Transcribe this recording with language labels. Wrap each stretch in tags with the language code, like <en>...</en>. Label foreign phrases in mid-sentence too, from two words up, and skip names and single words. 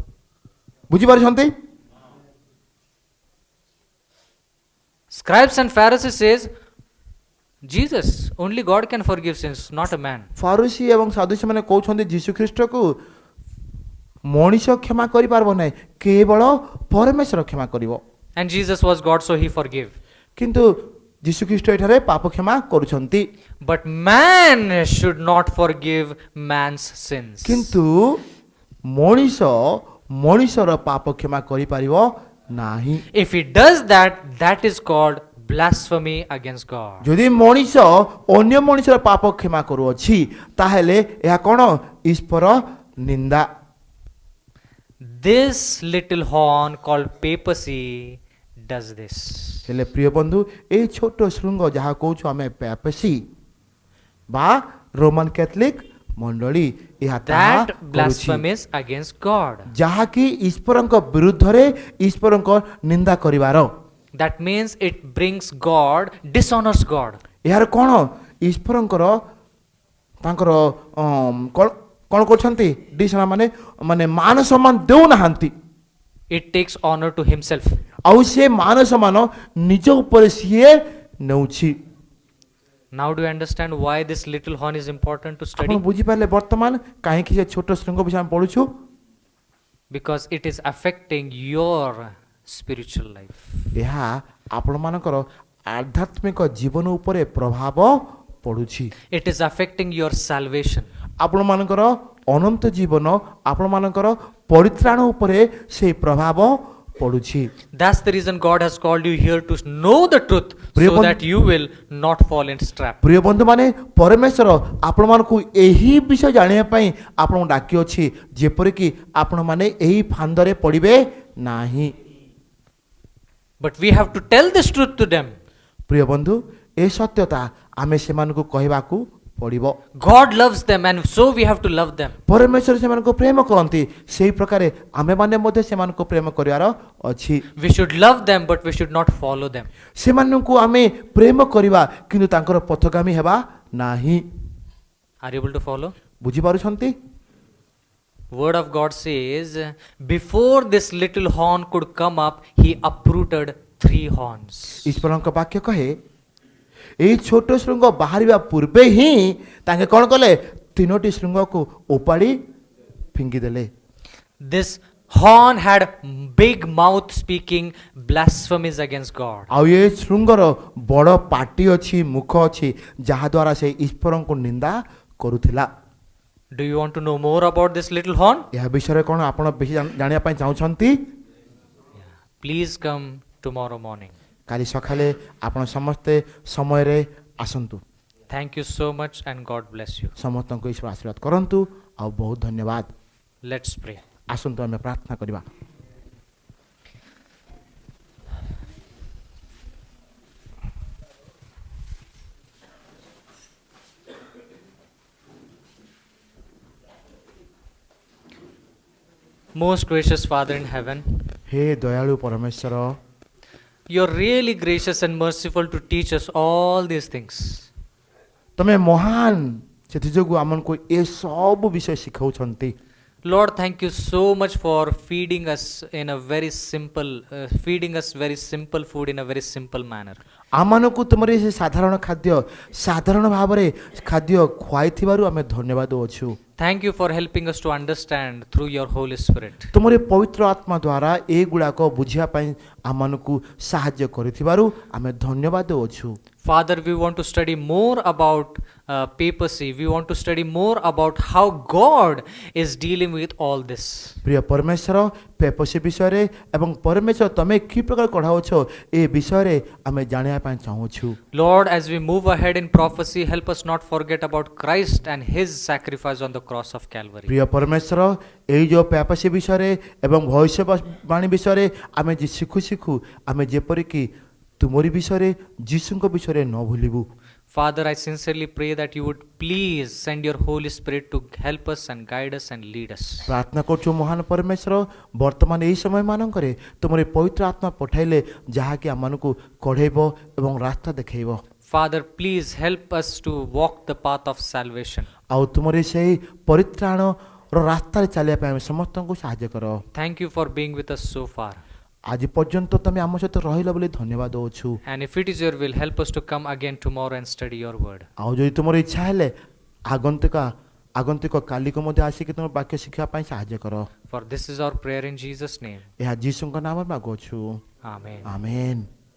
<or>ବୁଝିପାରୁଛନ୍ତି?</or> <en>Scribes and Pharisees says Jesus, only God can forgive sins, not a man.</en> <or>ଫାରୁସି ଏବଂ ସାଧୁସି ମାନେ କହୁଛନ୍ତି ଯୀଶୁ ଖ୍ରୀଷ୍ଟକୁ ମଣିଷ କ୍ଷମା କରିପାରିବ ନାହିଁ, କେବଳ ପରମେଶ୍ୱର କ୍ଷମା କରିବ।</or> <en>And Jesus was God, so he forgave.</en> <or>କିନ୍ତୁ ଯୀଶୁ ଖ୍ରୀଷ୍ଟ ଏଠାରେ ପାପ କ୍ଷମା କରୁଛନ୍ତି।</or> <en>But man should not forgive man's sins.</en> <or>କିନ୍ତୁ ମଣିଷର ପାପ କ୍ଷମା କରିପାରିବ ନାହିଁ।</or> <en>If he does that, that is called blasphemy against God.</en> <or>ଯଦି ମଣିଷ ଅନ୍ୟ ମଣିଷର ପାପ କ୍ଷମା କରୁଅଛି, ତାହେଲେ ଏହା କ'ଣ? ଈଶ୍ୱର ନିନ୍ଦା।</or> <en>This little horn called papacy does this.</en> <or>ହେଲେ ପ୍ରିୟ ବନ୍ଧୁ, ଏଇ ଛୋଟ ଶୃଙ୍ଗ ଯାହା କହୁଛୁ ଆମେ ପାପସି ବା ରୋମାନ କ୍ୟାଥଲିକ ମଣ୍ଡଳୀ, ଏହା ତାହା</or> <en>That</en> <or>କରୁଛି,</or> <en>blasphemies against God.</en> <or>ଯାହାକି ଈଶ୍ୱରଙ୍କ ବିରୁଦ୍ଧରେ ଈଶ୍ୱରଙ୍କ ନିନ୍ଦା କରିବାର।</or> <en>That means it brings God, dishonors God.</en> <or>ଏହାର କ'ଣ? ଈଶ୍ୱରଙ୍କର ତାଙ୍କର କ'ଣ କରୁଛନ୍ତି? ଡିସନା ମାନେ ମାନ ସମ୍ମାନ ଦେଉନାହାନ୍ତି।</or> <en>It takes honor to himself.</en> <or>ଆଉ ସେ ମାନ ସମ୍ମାନ ନିଜ ଉପରେ ସିଏ ନେଉଛି।</or> <en>Now do you understand why this little horn is important to</en> <or>ଆପଣ</or> <en>study?</en> <or>ବୁଝିପାରିଲେ ବର୍ତ୍ତମାନ କାହିଁକି ସେ ଛୋଟ ଶୃଙ୍ଗ ବିଷୟ ଆମେ ପଢୁଛୁ?</or> <en>Because it is affecting your spiritual life.</en> <or>ଏହା ଆପଣମାନଙ୍କର ଆଧ୍ୟାତ୍ମିକ ଜୀବନ ଉପରେ ପ୍ରଭାବ ପଡୁଛି।</or> <en>It is affecting your salvation.</en> <or>ଆପଣମାନଙ୍କର ଅନନ୍ତ ଜୀବନ, ଆପଣମାନଙ୍କର ପରିତ୍ରାଣ ଉପରେ ସେହି ପ୍ରଭାବ ପଡୁଛି।</or> <en>That's the reason God has called you here to know the truth</en> <or>Priya</or> <en>so</en> <or>band-</or> <en>that you will not fall into trap.</en> <or>ପ୍ରିୟ ବନ୍ଧୁମାନେ, ପରମେଶ୍ୱର ଆପଣମାନଙ୍କୁ ଏହି ବିଷୟ ଜାଣିବା ପାଇଁ ଆପଣଙ୍କୁ ଡାକିଅଛି, ଯେପରିକି ଆପଣମାନେ ଏହି ଫାନ୍ଦରେ ପଡ଼ିବେ ନାହିଁ।</or> <en>But we have to tell this truth to them.</en> <or>ପ୍ରିୟ ବନ୍ଧୁ, ଏ ସତ୍ୟତା ଆମେ ସେମାନଙ୍କୁ କହିବାକୁ ପଡ଼ିବ।</or> <en>God loves them, and so we have to love them.</en> <or>ପରମେଶ୍ୱର ସେମାନଙ୍କୁ ପ୍ରେମ କରନ୍ତି, ସେଇ ପ୍ରକାରେ ଆମେମାନେ ମଧ୍ୟ ସେମାନଙ୍କୁ ପ୍ରେମ କରିବାର ଅଛି।</or> <en>We should love them, but we should not follow them.</en> <or>ସେମାନଙ୍କୁ ଆମେ ପ୍ରେମ କରିବା କିନ୍ତୁ ତାଙ୍କର ପଥଗାମୀ ହେବା ନାହିଁ।</or> <en>Are you able to follow?</en> <or>ବୁଝିପାରୁଛନ୍ତି?</or> <en>Word of God says, before this little horn could come up, he uprooted 3 horns.</en> <or>ଈଶ୍ୱରଙ୍କ ବାକ୍ୟ କହେ ଏଇ ଛୋଟ ଶୃଙ୍ଗ ବାହାରିବା ପୂର୍ବେ ହିଁ ତାଙ୍କେ କ'ଣ କଲେ? 3ଟି ଶୃଙ୍ଗକୁ ଓପାଡ଼ି ଫିଙ୍ଗିଦେଲେ।</or> <en>This horn had big mouth speaking blasphemies against God.</en> <or>ଆଉ ଏ ଶୃଙ୍ଗର ବଡ଼ ପାଟି ଅଛି, ମୁଖ ଅଛି, ଯାହାଦ୍ୱାରା ସେ ଈଶ୍ୱରଙ୍କୁ ନିନ୍ଦା କରୁଥିଲା।</or> <en>Do you want to know more about this little horn?</en> <or>ଏହା ବିଷୟରେ କ'ଣ ଆପଣ ବେଶୀ ଜାଣିବା ପାଇଁ ଚାହୁଁଛନ୍ତି?</or> <en>Please come tomorrow morning.</en> <or>କାଲି ସକାଳେ ଆପଣ ସମସ୍ତେ ସମୟରେ ଆସନ୍ତୁ।</or> <en>Thank you so much, and God bless you.</en> <or>ସମସ୍ତଙ୍କୁ ଈଶ୍ୱର ଆଶୀର୍ବାଦ କରନ୍ତୁ ଆଉ ବହୁତ ଧନ୍ୟବାଦ।</or> <en>Let's pray.</en> <or>ଆସନ୍ତୁ ଆମେ ପ୍ରାର୍ଥନା କରିବା।</or> <en>Most gracious Father in heaven,</en> <or>ହେ ଦୟାଳୁ ପରମେଶ୍ୱର,</or> <en>you're really gracious and merciful to teach us all these things.</en> <or>ତମେ ମହାନ, ସେଥିଯୋଗୁଁ ଆମକୁ ଏ ସବୁ ବିଷୟ ଶିଖାଉଛନ୍ତି।</or> <en>Lord, thank you so much for feeding us in a very simple, feeding us very simple food in a very simple manner.</en> <or>ଆମମାନଙ୍କୁ ତୁମର ସେ ସାଧାରଣ ଖାଦ୍ୟ ସାଧାରଣ ଭାବରେ ଖାଦ୍ୟ ଖୁଆଇଥିବାରୁ ଆମେ ଧନ୍ୟବାଦ ଦେଉଛୁ।</or> <en>Thank you for helping us to understand through your Holy Spirit.</en> <or>ତୁମର ପବିତ୍ର ଆତ୍ମା ଦ୍ୱାରା ଏଗୁଡ଼ାକ ବୁଝିବା ପାଇଁ ଆମମାନଙ୍କୁ ସାହାଯ୍ୟ କରିଥିବାରୁ ଆମେ ଧନ୍ୟବାଦ ଦେଉଛୁ।</or> <en>Father, we want to study more about papacy. We want to study more about how God is dealing with all this.</en> <or>ପ୍ରିୟ ପରମେଶ୍ୱର, ପେପସି ବିଷୟରେ ଏବଂ ପରମେଶ୍ୱର ତମେ କି ପ୍ରକାର କଢ଼ାଉଛ ଏ ବିଷୟରେ ଆମେ ଜାଣିବା ପାଇଁ ଚାହୁଁଛୁ।</or> <en>Lord, as we move ahead in prophecy, help us not forget about Christ and his sacrifice on the cross of Calvary.</en> <or>ପ୍ରିୟ ପରମେଶ୍ୱର, ଏଇ ଯେଉଁ ପେପସି ବିଷୟରେ ଏବଂ ଭବିଷ୍ୟବାଣୀ ବିଷୟରେ ଆମେ ଯେ ଶିଖୁ ଆମେ ଯେପରିକି ତୁମରି ବିଷୟରେ ଯୀଶୁଙ୍କ ବିଷୟରେ ନ ଭୁଲିବୁ।</or> <en>Father, I sincerely pray that you would please send your Holy Spirit to help us and guide us and lead us.</en> <or>ପ୍ରାର୍ଥନା କରୁଛୁ ମହାନ ପରମେଶ୍ୱର, ବର୍ତ୍ତମାନ ଏହି ସମୟମାନଙ୍କରେ ତୁମର ପବିତ୍ର ଆତ୍ମା ପଠାଇଲେ ଯାହାକି ଆମମାନଙ୍କୁ କଢ଼େଇବ ଏବଂ ରାସ୍ତା ଦେଖାଇବ।</or> <en>Father, please help us to walk the path of salvation.</en> <or>ଆଉ ତୁମର ସେହି ପରିତ୍ରାଣର ରାସ୍ତାରେ ଚାଲିବା ପାଇଁ ଆମେ ସମସ୍ତଙ୍କୁ ସାହାଯ୍ୟ କର।</or> <en>Thank you for being with us so far.</en> <or>ଆଜି ପର୍ଯ୍ୟନ୍ତ ତମେ ଆମ ସହିତ ରହିଲ ବୋଲି ଧନ୍ୟବାଦ ଦେଉଛୁ।</or> <en>And if it is your will, help us to come again tomorrow and study your word.</en> <or>ଆଉ ଯଦି ତୁମର ଇଚ୍ଛା ହେଲେ ଆଗନ୍ତୁକ କାଲିକୁ ମଧ୍ୟ ଆସିକି ତୁମ ବାକ୍ୟ ଶିଖିବା ପାଇଁ ସାହାଯ୍ୟ କର।</or> <en>For this is our prayer in Jesus' name.</en> <or>ଏହା ଯୀଶୁଙ୍କ ନାମରେ ମାଗୁଅଛୁ।</or> <en>Amen.</en> <or>ଆମେନ୍।</or>